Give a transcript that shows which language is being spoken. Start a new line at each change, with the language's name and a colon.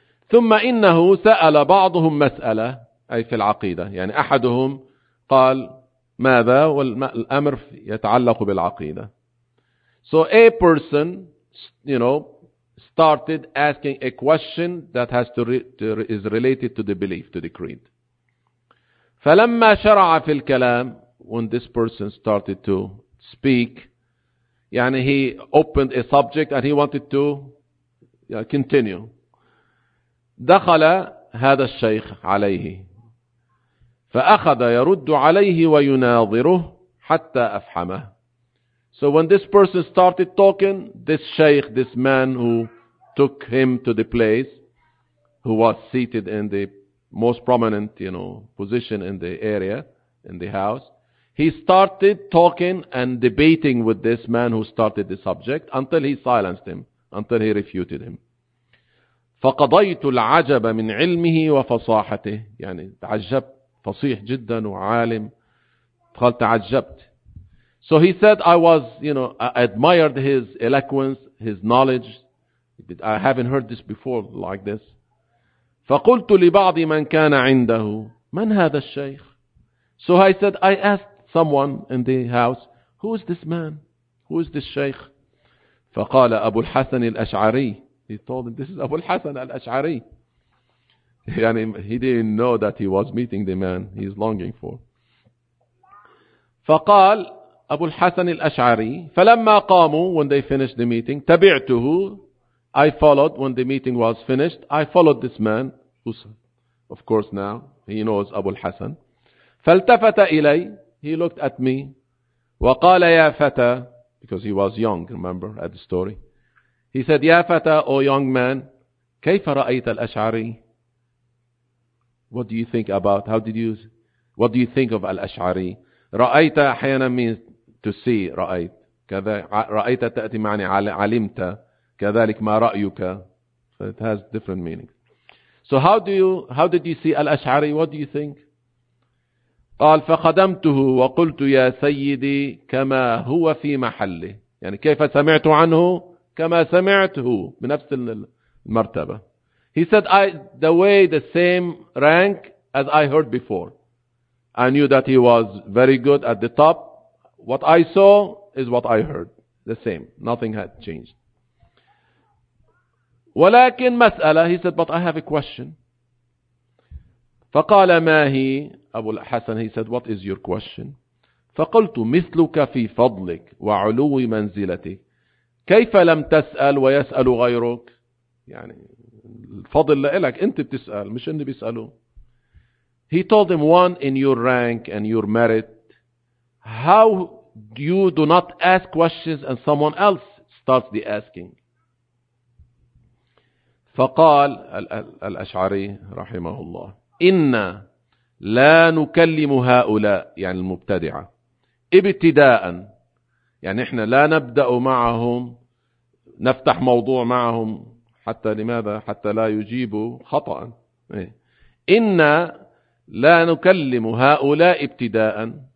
Arabic: ثم إنه سأل بعضهم مسألة, أي في العقيدة, يعني أحدهم قال ماذا, والأمر يتعلق بالعقيدة.
English: So a person, you know, started asking a question that has is related to the belief, to the creed.
Arabic: فلما شرع في الكلام,
English: when this person started to speak,
Arabic: يعني
English: he opened a subject and he wanted to continue.
Arabic: دخل هذا الشيخ عليه فأخذ يرد عليه ويناظره حتى أفحمه.
English: So when this person started talking, this شيخ, this man who took him to the place, who was seated in the most prominent, you know, position in the area, in the house, he started talking and debating with this man who started the subject until he silenced him, until he refuted him.
Arabic: فقضيت العجب من علمه وفصاحته. يعني تعجبت, فصيح جدا وعالم. قال تعجبت.
English: So he said, I was, you know, I admired his eloquence, his knowledge. I haven't heard this before like this.
Arabic: فقلت لبعض من كان عنده, من هذا الشيخ.
English: So I said, I asked someone in the house, who is this man? Who is this sheikh?
Arabic: فقال أبو الحسن الأشعري.
English: He told him, this is Abu al-Hasan al-Ash'ari.
Arabic: يعني
English: he didn't know that he was meeting the man he's longing for.
Arabic: فقال أبو الحسن الأشعري. فلما قاموا,
English: when they finished the meeting,
Arabic: تبعته,
English: I followed when the meeting was finished. I followed this man, Hussein. Of course now he knows Abu al-Hasan.
Arabic: فالتفت إلي.
English: He looked at me.
Arabic: وقال يا فتى.
English: Because he was young, remember at the story. He said,
Arabic: يا فتى,
English: O young man,
Arabic: كيف رأيت الأشعري?
English: What do you think about? How did you? What do you think of الأشعري?
Arabic: رأيت أحيانا
English: means to see, رأيت.
Arabic: كذا رأيت تأتي معني علمت. كذلك ما رأيك.
English: So it has different meanings. So how did you see الأشعري? What do you think?
Arabic: قال فخدمته وقلت يا سيدي كما هو في محله. يعني كيف سمعت عنه كما سمعته بنفس المرتبة.
English: He said the same rank as I heard before. I knew that he was very good at the top. What I saw is what I heard. The same. Nothing had changed.
Arabic: ولكن مسألة.
English: He said, but I have a question.
Arabic: فقال ما هي أبو الحسن.
English: He said, what is your question?
Arabic: فقلت مثلك في فضلك وعلو منزلتك. كيف لم تسأل ويسأل غيرك؟ يعني الفضل لك أنت بتسأل مش أني بيسألوا.
English: He told him, one in your rank and your merit, how you do not ask questions and someone else starts the asking.
Arabic: فقال الأشعري رحمه الله إن لا نكلم هؤلاء يعني المبتدعة ابتداء يعني إحنا لا نبدأ معهم نفتح موضوع معهم حتى لماذا حتى لا يجيبوا خطأ إن لا نكلم هؤلاء ابتداء